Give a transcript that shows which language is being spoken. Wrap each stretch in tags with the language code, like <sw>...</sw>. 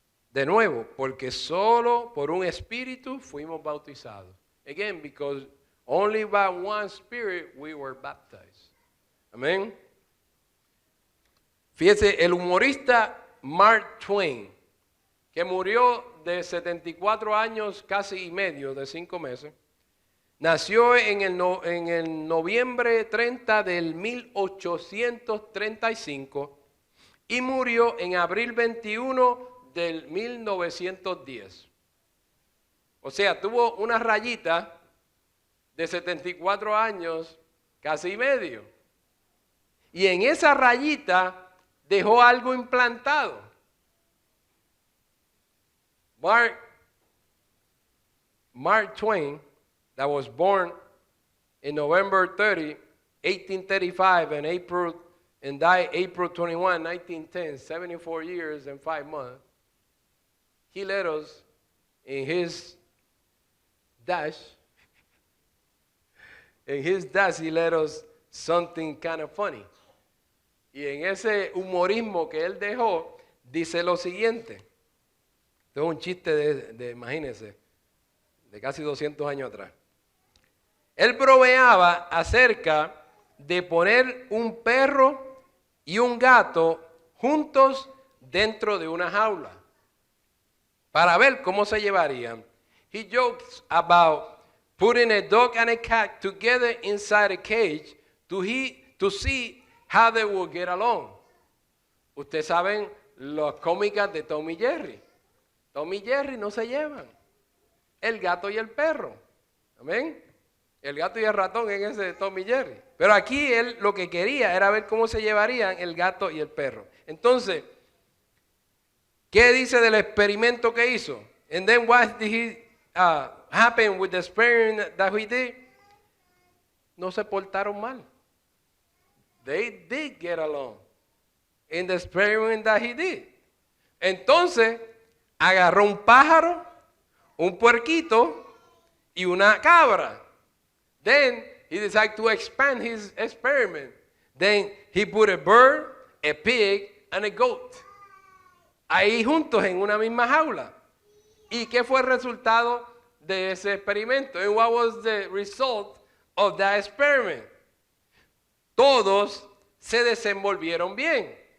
<es>De nuevo, porque solo por un espíritu fuimos bautizados.</es> <en>Again, because only by one spirit we were baptized.</en> <es>Amén. Fíjese, el humorista Mark Twain, que murió de 74 años, casi y medio, de 5 meses, nació en el noviembre 30 del 1835 y murió en abril 21 del 1910. O sea, tuvo una rayita de 74 años, casi y medio. Y en esa rayita dejó algo implantado.</es> <en>Mark Twain, that was born in November 30, 1835, and died April 21, 1910, 74 years and 5 months. He let us, in his dash, he let us something kind of funny.</en> <es>Y en ese humorismo que él dejó, dice lo siguiente. Esto es un chiste de imagínense, de casi 200 años atrás. Él bromeaba acerca de poner un perro y un gato juntos dentro de una jaula para ver cómo se llevarían.</es> <en>He jokes about putting a dog and a cat together inside a cage to see how they will get along.</en> <es>Ustedes saben las cómicas de Tom y Jerry. Tom y Jerry no se llevan. El gato y el perro. Amén. El gato y el ratón en ese de Tom y Jerry. Pero aquí él lo que quería era ver cómo se llevarían el gato y el perro. Entonces, ¿qué dice del experimento que hizo?</es> <en>And then what did he happen with the experiment that he did?</en> <es>No se portaron mal.</es> <en>They did get along in the experiment that he did.</en> <es>Entonces, agarró un pájaro, un puerquito y una cabra.</es> <en>Then, he decided to expand his experiment. Then, he put a bird, a pig, and a goat.</en> <es>Ahí juntos en una misma jaula. ¿Y qué fue el resultado de ese experimento?</es> <en>And what was the result of that experiment?</en> <es>Todos se desenvolvieron bien.</es>